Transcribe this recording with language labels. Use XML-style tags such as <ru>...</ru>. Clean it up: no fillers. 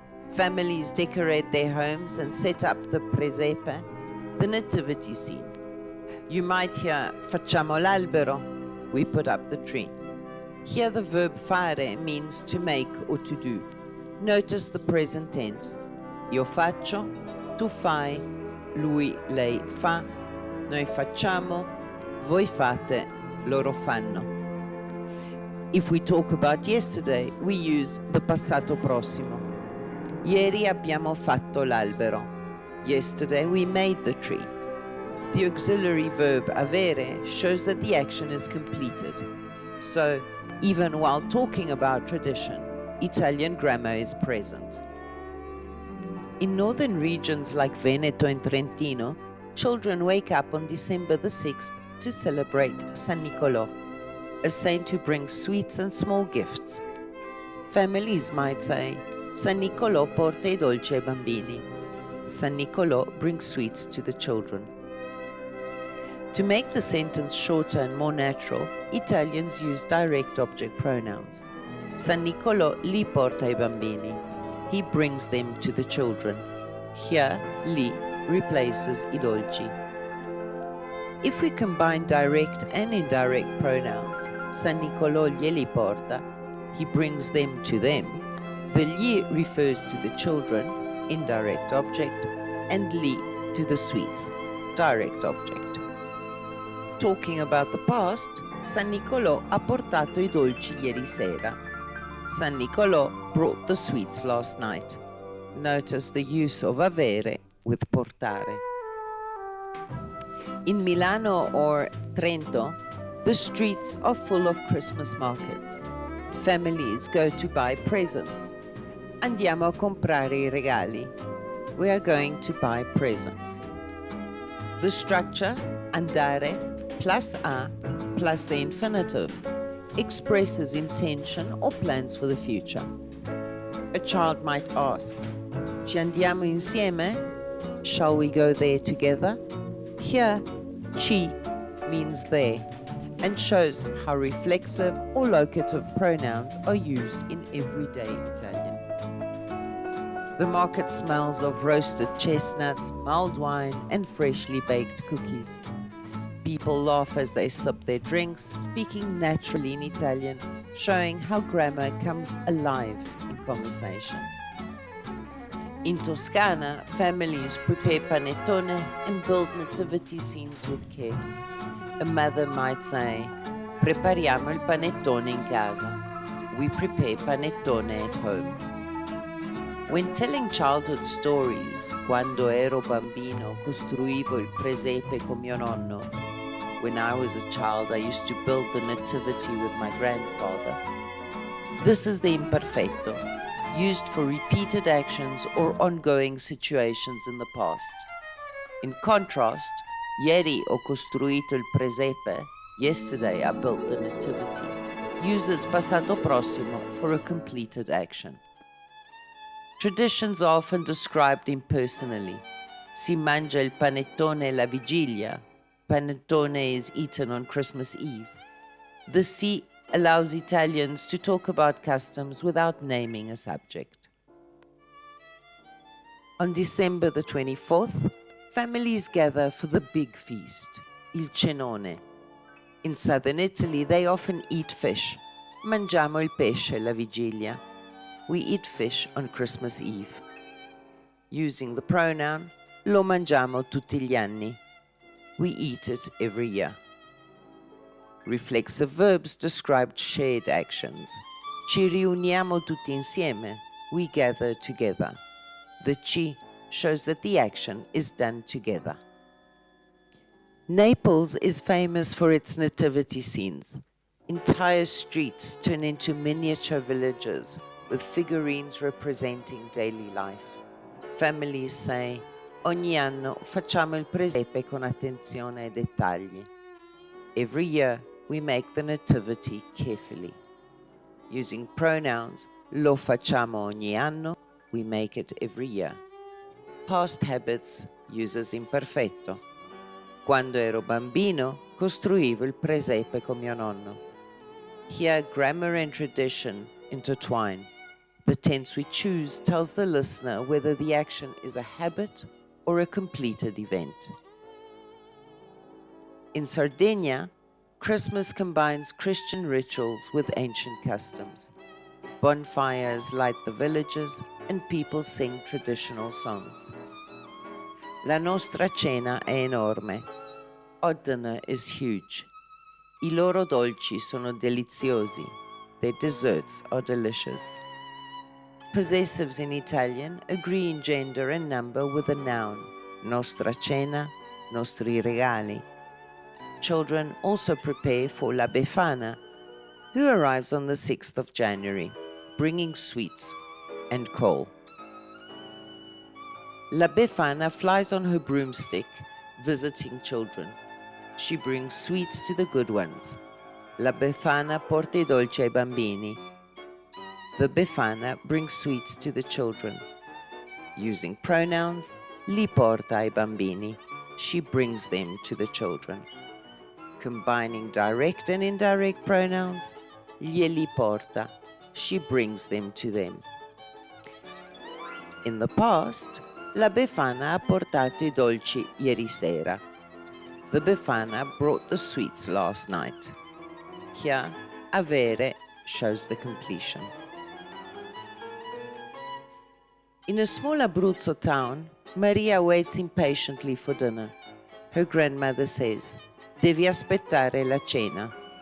<en>Families decorate their homes and set up the presepe, the nativity scene. You might hear</en> <it>facciamo l'albero,</it> <en>we put up the tree. Here the verb fare means to make or to do. Notice the present tense.</en> <it>Io faccio, tu fai, lui, lei fa, noi facciamo, voi fate, loro fanno.</it> <en>If we talk about yesterday, we use the passato prossimo.</en> <it>Ieri abbiamo fatto l'albero.</it> <en>Yesterday we made the tree. The auxiliary verb avere shows that the action is completed. So, even while talking about tradition, Italian grammar is present. In northern regions like Veneto and Trentino, children wake up on December the 6th to celebrate San Nicolò, a saint who brings sweets and small gifts. Families might say,</en> <it>San Nicolò porta I dolci ai bambini.</it> <en>San Nicolò brings sweets to the children. To make the sentence shorter and more natural, Italians use direct object pronouns.</en> <it>San Nicolò li porta ai bambini.</it> <en>He brings them to the children. Here, li replaces I dolci. If we combine direct and indirect pronouns,</en> <it>San Nicolò glieli porta,</it> <en>he brings them to them, the gli refers to the children, indirect object, and li to the sweets, direct object. Talking about the past,</en> <it>San Nicolò ha portato I dolci ieri sera.</it> <en>San Nicolò brought the sweets last night. Notice the use of avere with portare. In Milano or Trento, the streets are full of Christmas markets. Families go to buy presents.</en> <it>Andiamo a comprare I regali.</it> <en>We are going to buy presents. The structure, andare, plus a, plus the infinitive, expresses intention or plans for the future. A child might ask,</en> <it>ci andiamo insieme?</it> <en>Shall we go there together? Here,</en> <it>ci</it> <en>means there, and shows how reflexive or locative pronouns are used in everyday Italian. The market smells of roasted chestnuts, mulled wine, and freshly baked cookies. People laugh as they sip their drinks, speaking naturally in Italian, showing how grammar comes alive in conversation. In Toscana, families prepare panettone and build nativity scenes with care. A mother might say,</en> <it>prepariamo il panettone in casa.</it> <en>We prepare panettone at home. When telling childhood stories,</en> <it>quando ero bambino costruivo il presepe con mio nonno.</it> <en>When I was a child, I used to build the nativity with my grandfather. This is the imperfetto, used for repeated actions or ongoing situations in the past. In contrast,</en> <it>ieri ho costruito il presepe,</it> <en>yesterday I built the nativity, uses passato prossimo for a completed action. Traditions are often described impersonally.</en> <it>Si mangia il panettone la vigilia.</it> <en>Panettone is eaten on Christmas Eve. The si allows Italians to talk about customs without naming a subject. On December the 24th, families gather for the big feast, il cenone. In southern Italy, they often eat fish.</en> <it>Mangiamo il pesce la vigilia.</it> <en>We eat fish on Christmas Eve. Using the pronoun,</en> <it>lo mangiamo tutti gli anni.</it> <en>We eat it every year. Reflexive verbs describe shared actions.</en> <it>Ci riuniamo tutti insieme.</it> <en>We gather together. The ci shows that the action is done together. Naples is famous for its nativity scenes. Entire streets turn into miniature villages with figurines representing daily life. Families say,</en> <it>ogni anno facciamo il presepe con attenzione ai dettagli.</it> <en>Every year we make the nativity carefully. Using pronouns,</en> <it>lo facciamo ogni anno,</it> <en>we make it every year. Past habits uses imperfetto.</en> <it>Quando ero bambino, costruivo il presepe con mio nonno.</it> <en>Here, grammar and tradition intertwine. The tense we choose tells the listener whether the action is a habit or a completed event. In Sardinia, Christmas combines Christian rituals with ancient customs. Bonfires light the villages and people sing traditional songs.</en> <it>La nostra cena è enorme.</it> <en>Our dinner is huge.</en> <it>I loro dolci sono deliziosi.</it> <en>Their desserts are delicious. Possessives in Italian agree in gender and number with a noun.</en> <it>Nostra cena, nostri regali.</it> <en>Children also prepare for la Befana, who arrives on the 6th of January, bringing sweets and coal. La Befana flies on her broomstick, visiting children. She brings sweets to the good ones.</en> <it>La Befana porta I dolci ai bambini.</it> <en>The Befana brings sweets to the children. Using pronouns,</en> <it>li porta ai bambini.</it> <en>She brings them to the children. Combining direct and indirect pronouns,</en> <it>glieli porta.</it> <en>She brings them to them. In the past,</en> <it>la Befana ha portato I dolci ieri sera.</it> <en>The Befana brought the sweets last night. Here, avere shows the completion. In a small Abruzzo town, Maria waits impatiently for dinner. Her grandmother says,</en> <it>devi aspettare la cena.</it>